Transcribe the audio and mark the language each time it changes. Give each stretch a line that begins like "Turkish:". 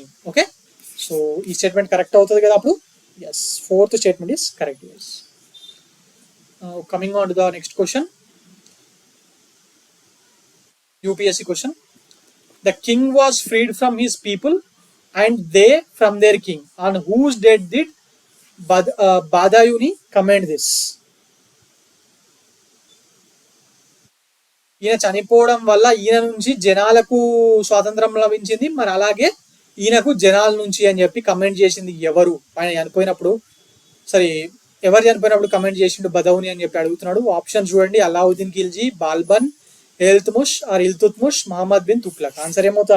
Telugu: Okay, so ఈ statement correct అవుతుంది కదా అప్పుడు.
English: Yes, fourth statement is correct. Yes. Coming on to the next question, UPSC question. The king was freed from his people and they from their king. On whose death did Badayuni command this?
Telugu: ఈయన చనిపోవడం వల్ల ఈయన నుంచి జనాలకు స్వాతంత్రం లభించింది. మరి అలాగే ఈయనకు జనాల నుంచి అని చెప్పి కమెంట్ చేసింది ఎవరు? ఆయన చనిపోయినప్పుడు, సరే ఎవరు చనిపోయినప్పుడు కమెంట్ చేసిండు బదౌని అని చెప్పి అడుగుతున్నాడు. ఆప్షన్ చూడండి, అలావుద్దీన్ ఖిల్జీ, బాల్బన్, ఇల్తుత్మిష్, మహమ్మద్ బిన్ తుగ్లక్. ఆన్సర్ ఏమవుతుంది?